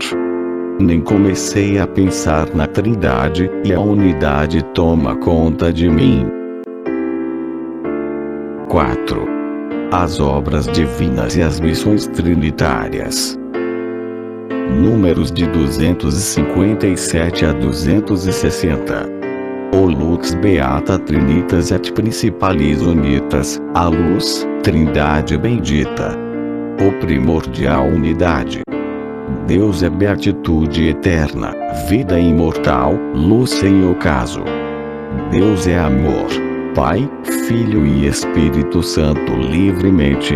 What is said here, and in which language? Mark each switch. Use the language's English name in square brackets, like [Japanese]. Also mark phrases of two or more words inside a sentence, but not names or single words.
[Portuguese] Nem comecei a pensar na Trindade, e a unidade toma conta de mim. 4. As obras divinas e as missões trinitárias. Números de 257 a 260. [Latin] O lux beata trinitas et principalis unitas, [Portuguese] a luz, Trindade bendita. O primordial unidade. Deus é beatitude eterna, vida imortal, luz sem ocaso. Deus é amor, Pai, Filho e Espírito Santo livremente.